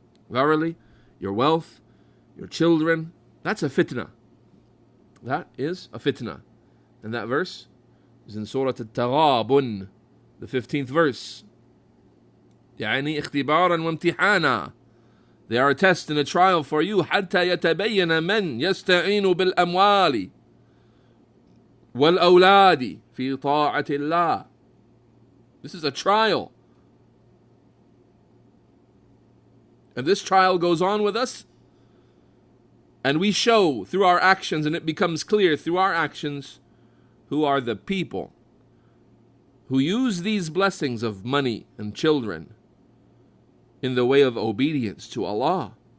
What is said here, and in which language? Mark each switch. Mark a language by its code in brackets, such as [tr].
[en] Verily, your wealth, your children, that's a fitna. That is a fitna. And that verse is in Surah Al-Taghabun, the 15th verse. [ar] يعني اختبارا وامتحانا. [en] They are a test and a trial for you. [ar] حتى يتبين من يستعين بالأموال والأولاد في طاعة الله. [en] This is a trial. And this trial goes on with us. And we show through our actions, and it becomes clear through our actions, who are the people who use these blessings of money and children in the way of obedience to Allah.